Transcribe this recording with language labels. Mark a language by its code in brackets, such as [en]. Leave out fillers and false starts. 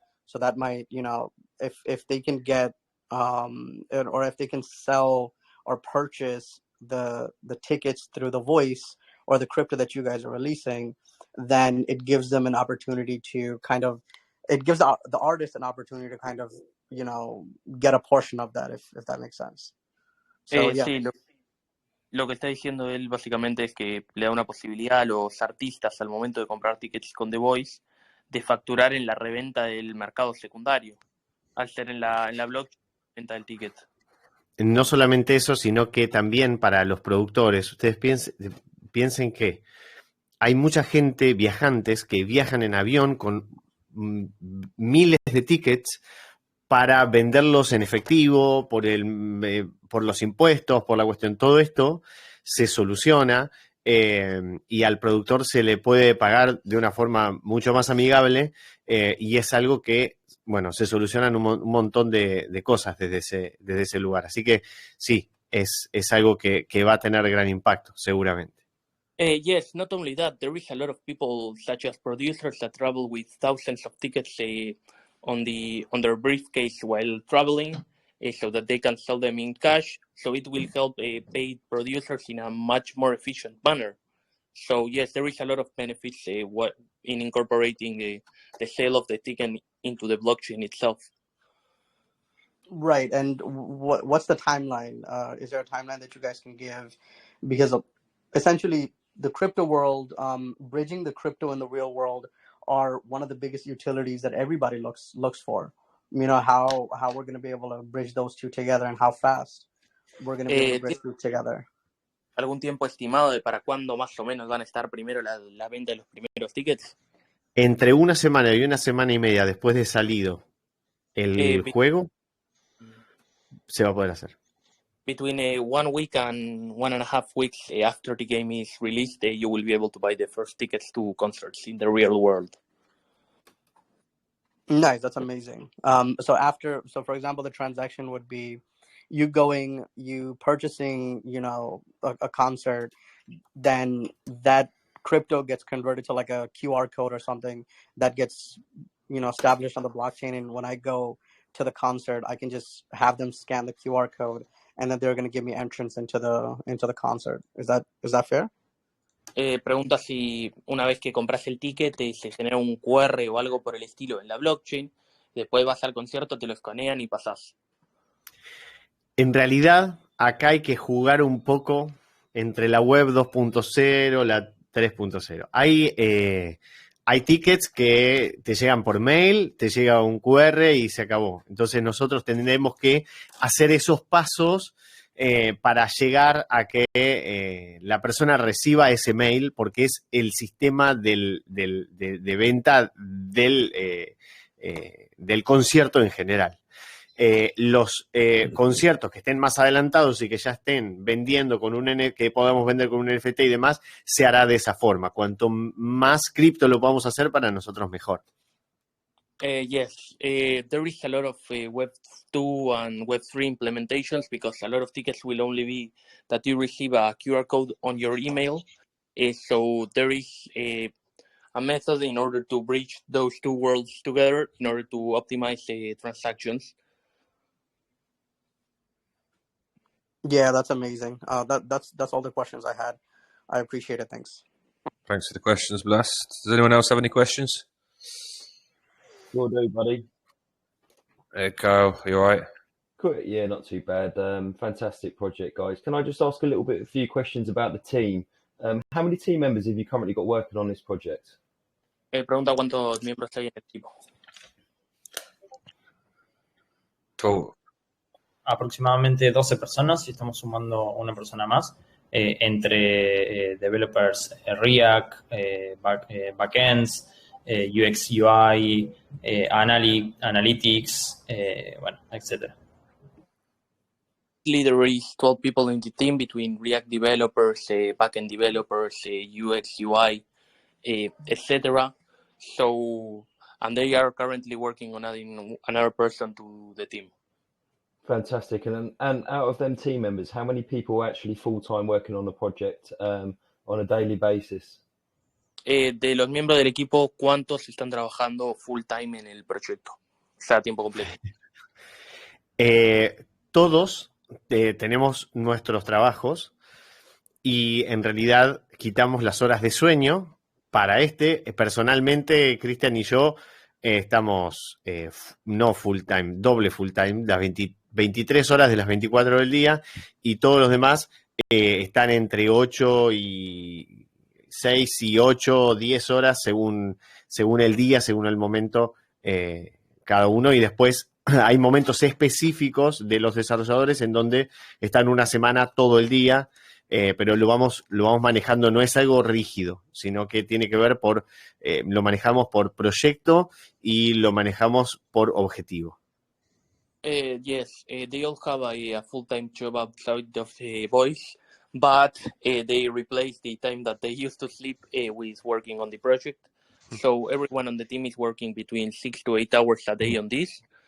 [en] So that might, if they can get, or if they can sell or purchase the tickets through the voice or the crypto that you guys are releasing, then it gives them an opportunity to it gives the artist an opportunity to kind of, get a portion of that, if that makes sense. So yeah. [es] Sí, lo que está diciendo él básicamente es que le da una posibilidad a los artistas al momento de comprar tickets con The Voice de facturar en la reventa del mercado secundario, al ser en la blockchain venta del ticket. No solamente eso, sino que también para los productores, ustedes piensen que hay mucha gente, viajantes, que viajan en avión con miles de tickets para venderlos en efectivo, por los impuestos, por la cuestión. Todo esto se soluciona y al productor se le puede pagar de una forma mucho más amigable, y es algo que, bueno, se solucionan un montón de cosas desde ese lugar. Así que sí, es algo que va a tener gran impacto, seguramente. [en] Yes, not only that, there is a lot of people, such as producers, that travel with thousands of tickets on their briefcase while traveling, so that they can sell them in cash. So it will help paid producers in a much more efficient manner. So yes, there is a lot of benefits in incorporating the sale of the ticket into the blockchain itself. Right. And what's the timeline? Is there a timeline that you guys can give? Because essentially the crypto world, bridging the crypto and the real world are one of the biggest utilities that everybody looks for. How we're going to be able to bridge those two together, and how fast we're going to be able to bridge two together. [es] ¿Algún tiempo estimado de para cuándo más o menos van a estar primero la venta de los primeros tickets? Entre una semana y una semana y media después de salido el juego, se va a poder hacer. [en] Between 1 week and 1.5 weeks after the game is released, you will be able to buy the first tickets to concerts in the real world. Nice, that's amazing. So for example, the transaction would be you purchasing, a concert, then that crypto gets converted to like a QR code or something that gets, established on the blockchain. And when I go to the concert, I can just have them scan the QR code, and then they're going to give me entrance into the concert. Is that fair? [es] Pregunta si una vez que compras el ticket se genera un QR o algo por el estilo en la blockchain, después vas al concierto, te lo escanean y pasás. En realidad, acá hay que jugar un poco entre la web 2.0, la 3.0. Hay tickets que te llegan por mail, te llega un QR y se acabó. Entonces nosotros tendremos que hacer esos pasos para llegar a que la persona reciba ese mail, porque es el sistema de venta del concierto en general. Los conciertos que estén más adelantados y que ya estén vendiendo que podamos vender con un NFT y demás, se hará de esa forma. Cuanto más cripto lo podamos hacer, para nosotros mejor. [en] Yes, there is a lot of Web 2 and Web 3 implementations because a lot of tickets will only be that you receive a QR code on your email. So there is a method in order to bridge those two worlds together in order to optimize transactions. Yeah, that's amazing. That's all the questions I had. I appreciate it. Thanks. Thanks for the questions, Blast. Does anyone else have any questions? Will do, buddy. Hey, Kyle, you all right? Cool. Yeah, not too bad. Fantastic project, guys. Can I just ask a few questions about the team? How many team members have you currently got working on this project? [es] Pregunta cuántos miembros hay en el equipo. [en] Cool. [es] Aproximadamente 12 personas y estamos sumando una persona más entre developers React, backends, UX, UI, analytics, bueno, etc. [en] There is 12 people in the team between React developers, backend developers, UX, UI, etc. So, and they are currently working on adding another person to the team. Fantastic. And out of them team members, how many people are actually full-time working on the project on a daily basis? [es] De los miembros del equipo, ¿cuántos están trabajando full time en el proyecto? O sea, a tiempo completo. Todos tenemos nuestros trabajos y en realidad quitamos las horas de sueño para personalmente, Cristian y yo estamos no full time, doble full time, las 23 horas de las 24 del día, y todos los demás están entre 8 y 6 y 8, 10 horas según el día, según el momento, cada uno, y después hay momentos específicos de los desarrolladores en donde están una semana todo el día, pero lo vamos manejando, no es algo rígido, sino que tiene que ver lo manejamos por proyecto y lo manejamos por objetivo. [en] Yes, they all have a full-time job outside of the voice, but they replace the time that they used to sleep with working on the project. So everyone on the team is working between 6 to 8 hours a day on this.